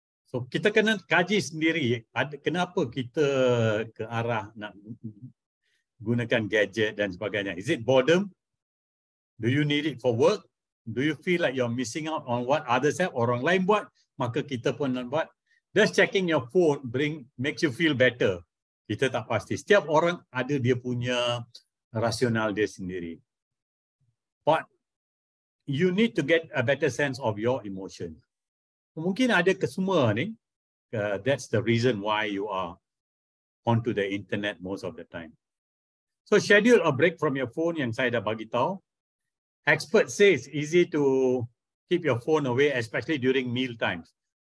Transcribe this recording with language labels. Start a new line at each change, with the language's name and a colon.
Malay: So kita kena kaji sendiri kenapa kita ke arah nak gunakan gadget dan sebagainya.
English: Is it boredom? Do you need it for work? Do you feel like you're missing out on what others have?
Malay: Orang lain buat, maka kita pun nak buat.
English: Just checking your phone makes you feel better.
Malay: Kita tak pasti. Setiap orang ada dia punya rasional dia sendiri.
English: But you need to get a better sense of your emotion.
Malay: Mungkin ada kesemua ni.
English: That's the reason why you are onto the internet most of the time. So schedule a break from your phone
Malay: yang saya dah bagi tahu.
English: Expert says easy to keep your phone away, especially during meal times.